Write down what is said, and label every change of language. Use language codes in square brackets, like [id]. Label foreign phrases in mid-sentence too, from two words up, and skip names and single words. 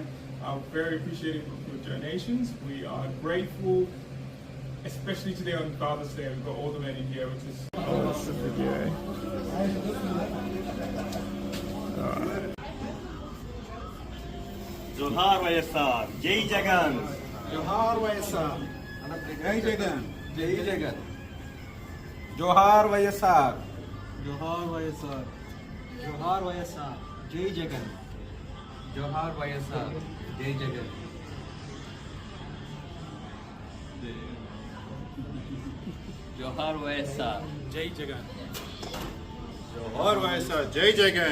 [en] Very appreciative of your donations. We are grateful, especially today on Father's Day. We've got all the men in here, which is [te] జోహార్ వైఎస్ఆర్. జై జగన్. జోహార్ వైఎస్ఆర్. జై జగన్. జై జగన్. జోహార్ వైఎస్ఆర్. జోహార్ వైఎస్ఆర్. జోహార్ వైఎస్ఆర్. జై జగన్. జోహార్ వైఎస్ఆర్. జై జగన్. జోహార్ వైఎస్ఆర్. జై జగన్. జోహార్ వైఎస్ఆర్. జై జగన్.